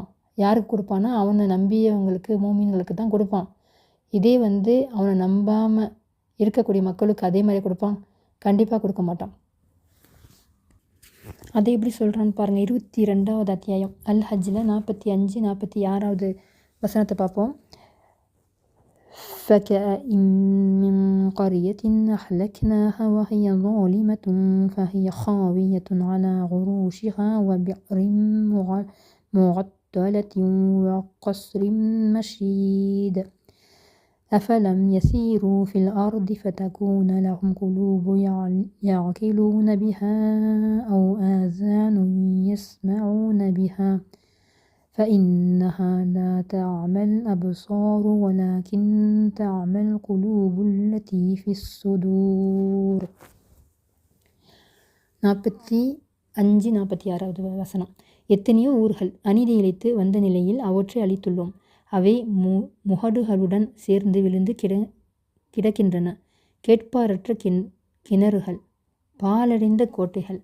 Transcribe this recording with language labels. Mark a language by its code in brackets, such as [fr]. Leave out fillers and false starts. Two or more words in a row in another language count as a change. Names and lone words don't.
[ta] யாருக்கு கொடுப்பான்னா அவனை நம்பியவங்களுக்கு, மூமின்களுக்கு தான் கொடுப்பான். இதே வந்து அவனை நம்பாமல் இருக்கக்கூடிய மக்களுக்கு அதே மாதிரி கொடுப்பான்? கண்டிப்பாக கொடுக்க மாட்டான். அதை எப்படி சொல்கிறான்னு பாருங்கள். 22வது அத்தியாயம் அல் ஹஜ்ஜில் 45, 46வது வசனத்தை பார்ப்போம். [ar] فكأن من قرية أهلكناها وهي ظالمة فهي خاوية على عروشها وبئر معطلة وقصر مشيد أفلم يسيروا في الأرض فتكون لهم قلوب يعقلون بها أو آذان يسمعون بها فإنها لا تعمى الأبصار ولكن تعمى القلوب التي في الصدور. [ta] 45-46 வசனம். எத்தனையோ ஊர்கள் அநீதி இழைத்து வந்த நிலையில் அவற்றை அழித்துள்ளோம். அவை முகடுகளுடன் சேர்ந்து விழுந்து கிடக்கின்றன. கேட்பாரற்ற கிணறுகள், பாலடைந்த கோட்டைகள்.